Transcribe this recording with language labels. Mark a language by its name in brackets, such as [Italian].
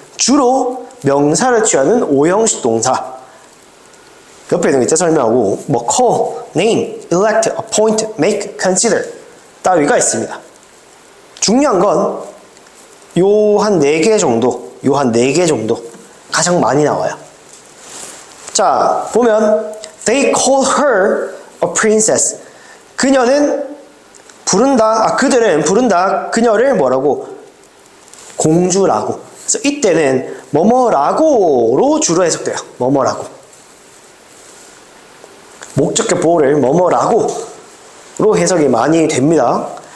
[Korean] 주로 명사를 취하는 오형식 동사. 옆에 있는 거 이따 설명하고 뭐 call, name, elect, appoint, make, consider 따위가 있습니다. 중요한 건 요 한 4개 정도, 요 한 4개 정도 가장 많이 나와요. 자, 보면 [English] they call her a princess. [Korean] 그녀는 부른다, 그들은 부른다 그녀를 뭐라고? 공주라고. 그래서 이때는 뭐뭐라고로 주로 해석돼요. 뭐뭐라고. 목적격 보호를 뭐뭐라고로 해석이 많이 됩니다.